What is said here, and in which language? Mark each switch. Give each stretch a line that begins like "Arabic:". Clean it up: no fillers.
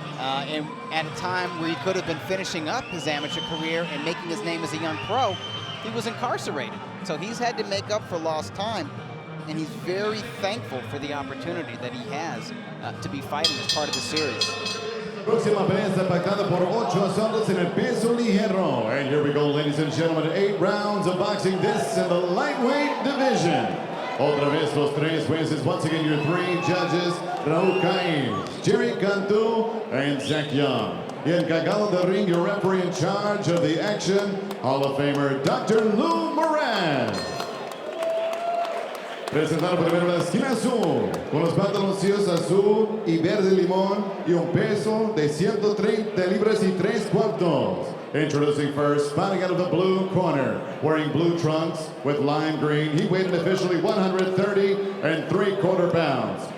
English: And at a time where he could have been finishing up his amateur career and making his name as a young pro, he was incarcerated. So he's had to make up for lost time, and he's very thankful for the opportunity that he has to be fighting as part of the series.
Spanish: Próxima pelea está pactada por 8 asaltos en el peso ligero.
English: And here we go, ladies and gentlemen, 8 rounds of boxing this in the lightweight division.
Spanish: Otra vez los tres jueces,
English: once again your 3 judges, Raúl Caín, Jerry Cantu, and Zach Young.
Spanish: Y encargado del ring,
English: your referee in charge of the action, Hall of Famer Dr. Lou Moran.
Spanish: Presentando primero la esquina azul, con los pantaloncillos azul y verde limón y un peso de 130 libras y 3/4.
English: Introducing first, fighting out of the blue corner, wearing blue trunks with lime green. He weighed officially 130 3/4 pounds.